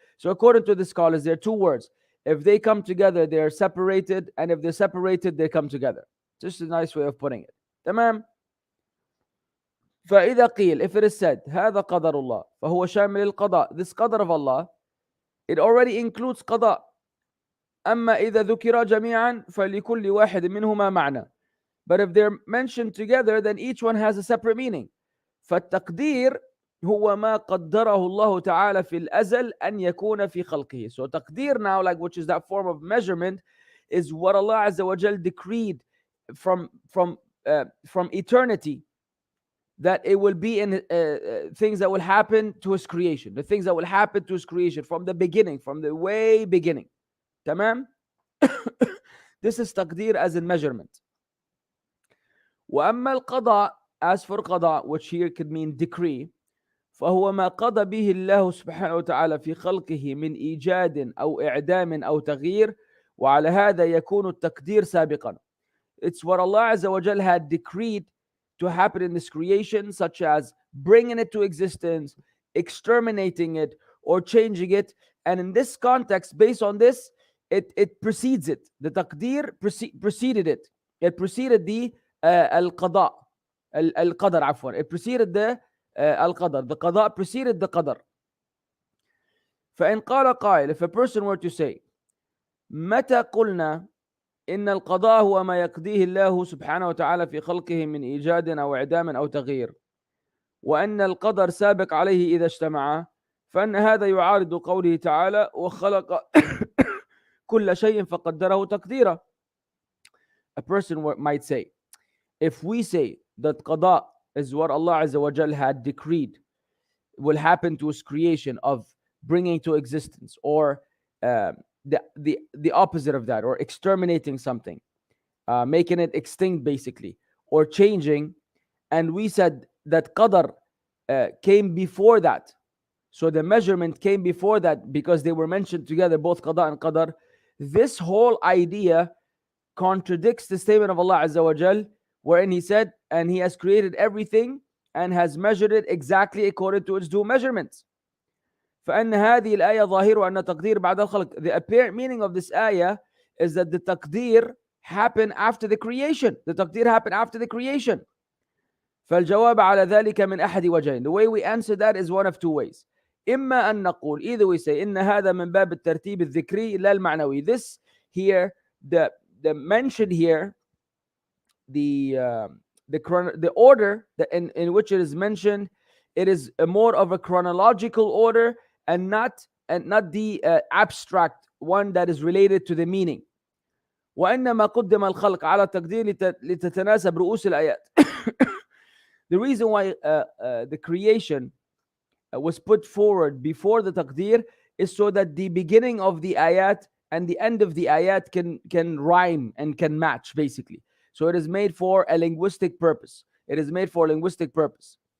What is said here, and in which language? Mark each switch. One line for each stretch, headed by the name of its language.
English: So according to the scholars, there are two words. If they come together, they are separated, and if they're separated, they come together. Just a nice way of putting it.
Arabic: تمام. فإذا قيل,
English: if it is said
Arabic: هذا قدر الله فهو شامل القضاء,
English: this qadr of Allah, it already includes qada.
Arabic: أما إذا ذكر جميعا فلكل واحد منهما معنى.
English: But if they're mentioned together, then each one has a separate meaning.
Arabic: فالتقدير هو ما قدره الله تعالى في الأزل أن يكون في خلقه.
English: So تقدير now, like, which is that form of measurement, is what Allah Azza wa Jal decreed from eternity, that it will be in things that will happen to His creation, the things that will happen to His creation from the beginning, from the way beginning. Tamam? This is taqdeer as in measurement.
Arabic: وأما القضاء,
English: as for qada, which here could mean decree,
Arabic: فهو ما قضى به الله سبحانه وتعالى في خلقه من إيجاد أو إعدام أو تغيير، وعلى هذا يكون التقدير سابقا.
English: It's what Allah Azza wa Jal had decreed to happen in this creation, such as bringing it to existence, exterminating it, or changing it. And in this context, based on this, it precedes it. The taqdeer preceded it. It preceded the al-qada, al-qadr, afwan. It preceded the al-qadr. The qada preceded the qadr.
Arabic: فإن قال قائل,
English: if a person were to say,
Arabic: متى قلنا إن القضاء هو ما يقضيه الله سبحانه وتعالى في خلقه من إيجاد أو إعدام أو تغيير، وأن القدر سابق عليه إذا اجتمع، فإن هذا يعارض قوله تعالى وخلق كل شيء فقدره تقديرا.
English: A person might say, if we say that qada is what Allah Azza wa Jal had decreed will happen to His creation of bringing to existence, or the opposite of that, or exterminating something, making it extinct basically, or changing, and we said that qadr came before that, so the measurement came before that because they were mentioned together, both qada and qadr, this whole idea contradicts the statement of Allah Azza wa Jal, wherein He said, and He has created everything and has measured it exactly according to its due measurements.
Arabic: فأن هذه الآية ظاهر أن تقدير بعد الخلق.
English: The apparent meaning of this ayah is that the taqdeer happened after the creation. The taqdeer happened after the creation.
Arabic: فالجواب على ذلك من أحد وجهين.
English: The way we answer that is one of two ways.
Arabic: إما أن نقول,
English: either we say
Arabic: إن هذا من باب الترتيب الذكري لا المعنوي.
English: This here, the mention here, the order that in which it is mentioned, it is a more of a chronological order, and not the abstract one that is related to the meaning.
Arabic: وإنما قدم الخلق على التقدير لتتناسب رؤوس الآيات.
English: The reason why the creation was put forward before the taqdeer is so that the beginning of the ayat and the end of the ayat can rhyme and can match, basically. So it is made for a linguistic purpose. It is made for a linguistic purpose.